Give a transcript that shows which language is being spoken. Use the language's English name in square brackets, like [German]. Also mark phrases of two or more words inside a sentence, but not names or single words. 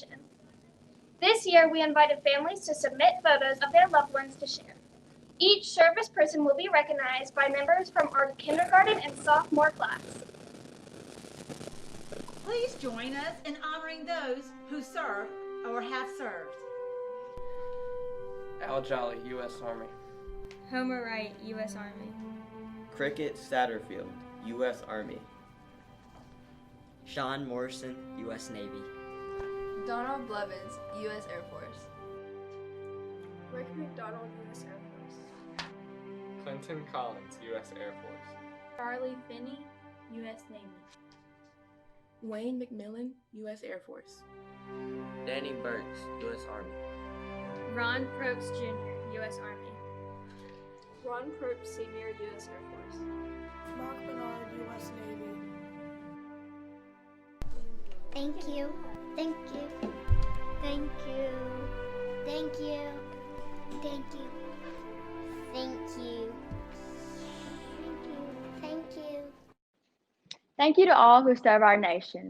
[English] This year, we invited families to submit photos of their loved ones to share. Each service person will be recognized by members from our kindergarten and sophomore class. Please join us in honoring those who serve or have served. Al Jolly, U.S. Army. Homer Wright, U.S. Army. Cricket Satterfield, U.S. Army. Sean Morrison, U.S. Navy. Donald Blevins, U.S. Air Force. Rick McDonald, U.S. Air Force. Clinton Collins, U.S. Air Force. Charlie Finney, U.S. Navy. Wayne McMillan, U.S. Air Force. Danny Burks, U.S. Army. Ron Probst Jr., U.S. Army. Ron Probst Sr., U.S. Air Force. Mark Bernard, U.S. Navy. Thank you. Thank you. Thank you. Thank you. Thank you. Thank you. Thank you. Thank you to all who serve our nation.